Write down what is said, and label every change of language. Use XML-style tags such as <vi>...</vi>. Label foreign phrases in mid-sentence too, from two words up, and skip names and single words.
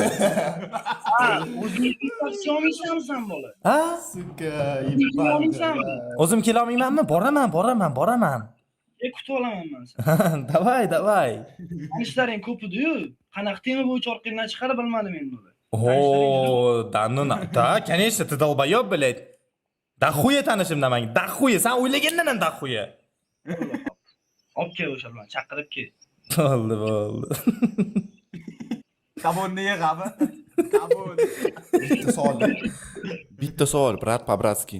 <uz>O'zingni tavsiya olmaysanmi sen bola? Ha? Suka, O'zim kela olmaymanmi? Boraman. Kutib olaman men seni. Davay. Ishlaring ko'p edi-yu, qanaqa tema bo'yicha orqangdan chiqarib bilmadim endi buni.</uz> <ru>Да, конечно, ты долбоёб, блядь.</ru> <uz>Daxuya tanishimdan menga. Daxuya, sen o'ylagandan ham daxuya. Olib kel o'sha bilan chaqirib kel. Bo'ldi. Kabonni yig'ami? Kabon. Bitta savol, brat по-bratski.</uz>